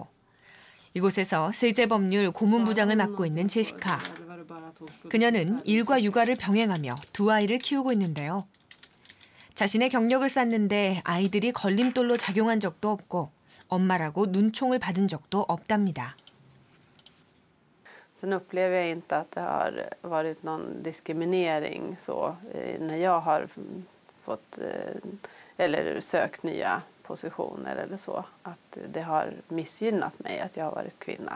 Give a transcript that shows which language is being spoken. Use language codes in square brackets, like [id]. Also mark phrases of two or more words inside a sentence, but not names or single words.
[ko] 이곳에서 세제법률 고문부장을 맡고 있는 제시카. 그녀는 일과 육아를 병행하며 두 아이를 키우고 있는데요. 자신의 경력을 쌓는데 아이들이 걸림돌로 작용한 적도 없고 엄마라고 눈총을 받은 적도 없답니다. [sv] Sen upplever jag inte att det har varit någon diskriminering så när jag har fått eller sökt nya positioner eller så, att det har missgynnat mig att jag har varit kvinna.